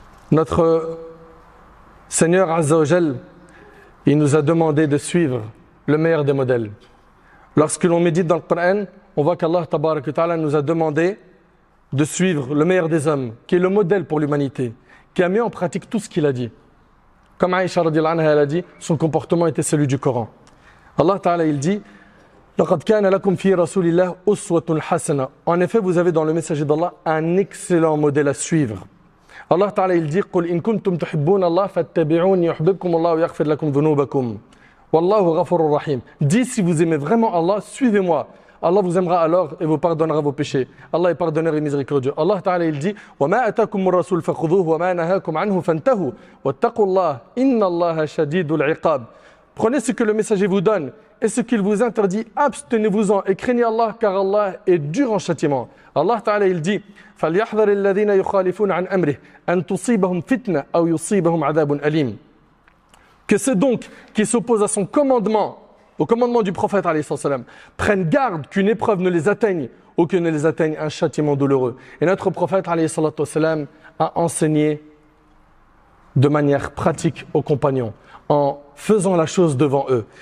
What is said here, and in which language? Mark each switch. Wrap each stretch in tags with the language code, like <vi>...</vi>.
<fr>Notre Seigneur Azza wa Jal, il nous a demandé de suivre le meilleur des modèles. Lorsque l'on médite dans le Coran, on voit qu'Allah tabarak wa ta'ala nous a demandé de suivre le meilleur des hommes, qui est le modèle pour l'humanité, qui a mis en pratique tout ce qu'il a dit. Comme Aïcha radhiyallahu anha, elle a dit, son comportement était celui du Coran. Allah ta'ala, il dit,</fr> <ar>لَقَدْ كَانَ لَكُمْ فِي رَسُولِ اللَّهِ أُسْوَةٌ حَسَنَةٌ.</ar> <fr>En effet, vous avez dans le messager d'Allah un excellent modèle à suivre. Allah Ta'ala il dit</fr> <ar>قُلْ إِن كُنْتُمْ تُحِبُّونَ اللَّهَ فَاتَّبِعُونِ يُحْبِبْكُمُ اللَّهُ وَيَغْفِرْ لَكُمْ ذُنُوبَكُمْ وَاللَّهُ غَفُورٌ رَحِيمٌ.</ar> <fr>Dis si vous aimez vraiment Allah, suivez-moi. Allah vous aimera alors et vous pardonnera vos péchés. Allah est pardonneur et miséricordieux. Allah Ta'ala il dit</fr> <ar>وَمَا أَتَاكُمُ الرَّسُولُ فَخُذُوهُ وَمَا نَهَاكُمْ عَنْهُ فَانْتَهُوا وَاتَّقُوا اللَّهَ إِنَّ اللَّهَ شَدِيدُ الْعِقَابِ.</ar> <fr>Prenez ce que le messager vous donne et ce qu'il vous interdit, abstenez-vous-en et craignez Allah car Allah est dur en châtiment. Allah Ta'ala il dit</fr> <ar>فَلْيَحْذَرِ الَّذِينَ يُخَالِفُونَ عَنْ أَمْرِهِ أَنْ تُصِيبَهُمْ فِتْنَةٌ أَوْ يُصِيبَهُمْ عَذَابٌ أَلِيمٌ.</ar> <fr>Que ceux donc qui s'opposent à son commandement, au commandement du prophète alayhi salam, prennent garde qu'une épreuve ne les atteigne ou que ne les atteigne un châtiment douloureux. Et notre prophète alayhi salam a enseigné de manière pratique aux compagnons, en faisant la chose devant eux.</fr>